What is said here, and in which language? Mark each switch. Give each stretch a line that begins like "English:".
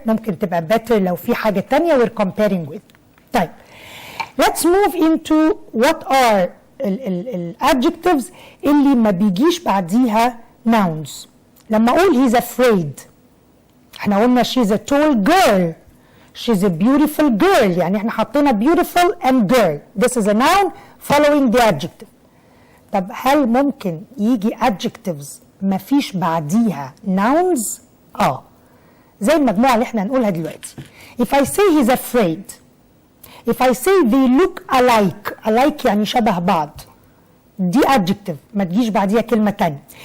Arabic: ممكن تبقى better لو في حاجة تانية
English: we're comparing with. طيب let's move into what are ال adjectives
Arabic: اللي ما بيجيش بعديها
English: nouns.
Arabic: لما اقول
English: he's afraid،
Arabic: احنا قلنا
English: she's a tall girl، she's a beautiful girl،
Arabic: يعني احنا حطينا
English: beautiful and girl. This is a noun following the adjective.
Arabic: طب هل ممكن يجي adjectives ما فيش بعديها nouns؟ زي المجموعة اللي احنا هنقولها دلوقتي.
English: If I say he's afraid، if I say they look alike
Arabic: يعني شبه بعض، دي adjective ما تجيش بعديها كلمة تانية.